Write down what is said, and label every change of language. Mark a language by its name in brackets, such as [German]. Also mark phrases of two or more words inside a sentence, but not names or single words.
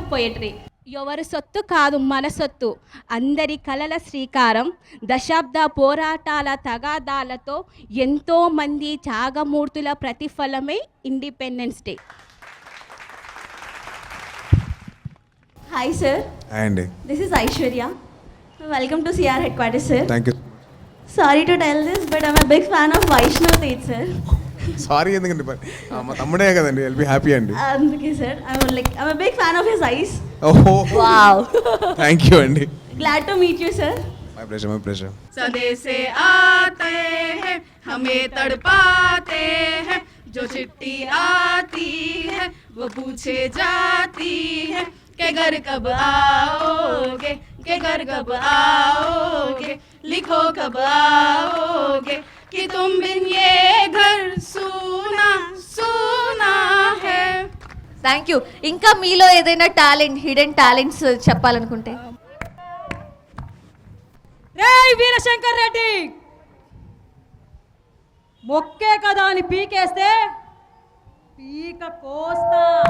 [Telugu] చిన్న పోయట్రీ, ఎవరి సొత్తు కాదు మన సొత్తు, అందరి కలల శ్రీకారం, దశాబ్ద పోరాటాల తగాదాలతో ఎంతో మంది త్యాగమూర్తుల ప్రతిఫలమే [English] Independence Day. Hi sir, [Telugu] అండి [English] This is Aishwarya. Welcome to CR headquarters sir. Thank you. Sorry to tell this but I'm a big fan of Vaishnav Tej sir. [Telugu] సారీ ఎందుకండి, మా తమ్ముడే కదండి, [English] will be happy [Telugu] అండి. [English] అందుకే sir I'm a big fan of his eyes. ఓహో వావ్, Thank you అండి. Glad to meet you sir. My pleasure, my pleasure. [Hindi] सदे से आते हैं हमें तड़पाते हैं, जो चिट्ठी आती है वो पूछे जाती है के घर कब आओगे, के घर कब आओगे, लिखो कब आओगे कि तुम बिन ये घर सूना सूना है. [English] Thank you. [Telugu] ఇంకా మీలో ఏదైనా టాలెంట్, [English] hidden talents [Telugu] చెప్పాలనుకుంటే? రేయ్ వీరశంకర్ రెడ్డి, మొక్కే కదా అని పీకేస్తే పీక కోస్తా.